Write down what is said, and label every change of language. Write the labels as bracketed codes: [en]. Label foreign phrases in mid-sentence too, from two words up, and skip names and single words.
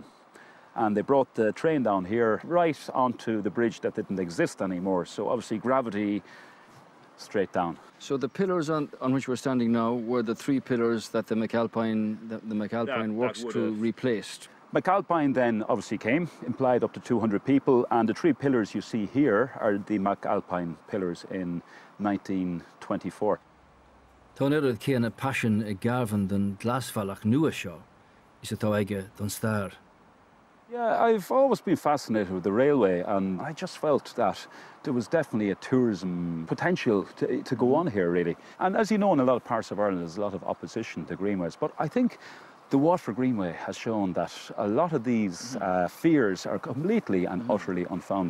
[en] And they brought the train down here right onto the bridge that didn't exist anymore, so obviously gravity straight down. So the pillars on which we're standing now were the 3 pillars that the McAlpine works crew replaced. McAlpine then obviously came, implied up to 200 people, and the 3 pillars you see here are the McAlpine pillars in 1924. [ga] Tá éad céanna passion ag Garvan den glasbhealach nua seo, is atá aige don stair. [en] Yeah, I've always been fascinated with the railway, and I just felt that there was definitely a tourism potential to go on here, really. And as you know, in a lot of parts of Ireland, there's a lot of opposition to greenways, but I think the Waterford Greenway has shown that a lot of these fears are completely and utterly unfounded.